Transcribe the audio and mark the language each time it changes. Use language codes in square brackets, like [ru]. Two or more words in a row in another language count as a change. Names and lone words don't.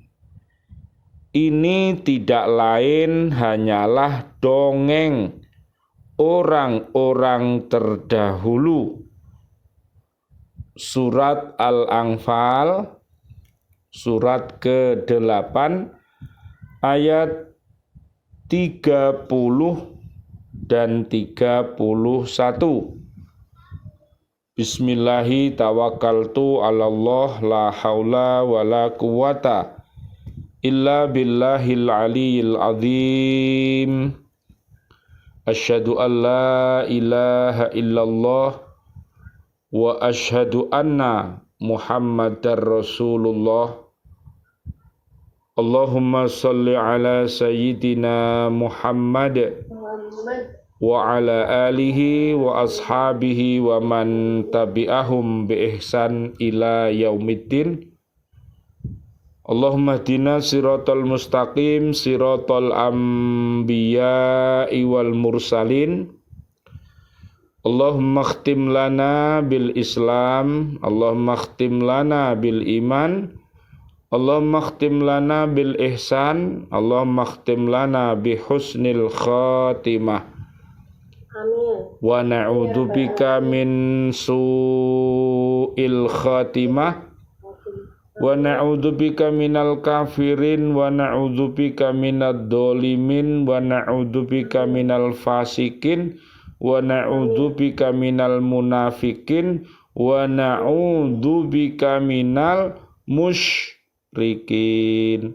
[id] Ini tidak lain hanyalah dongeng orang-orang terdahulu. Surat Al-Anfal, surat ke-8, ayat 30 dan 31. [ar] بسم الله توكلت على الله لا حول ولا قوة إلا بالله العلي العظيم. أشهد أن لا إله إلا الله وأشهد أن محمدا رسول الله. اللهم صل على سيدنا محمد وعلى آله وأصحابه ومن تبعهم بإحسان إلى يوم الدين. اللهم اهدنا الصراط المستقيم صراط الأنبياء والمرسلين. اللهم اختم لنا بالإسلام اللهم اختم لنا بالإيمان اللهم اختم لنا بالإحسان اللهم اختم لنا بحسن الخاتمة. Amin. ونعوذ بك من سوء الخاتمة ونعوذ بك من الكافرين ونعوذ بك من الظالمين ونعوذ بك من الفاسقين ونعوذ بك من المنافقين ونعوذ بك من المشركين.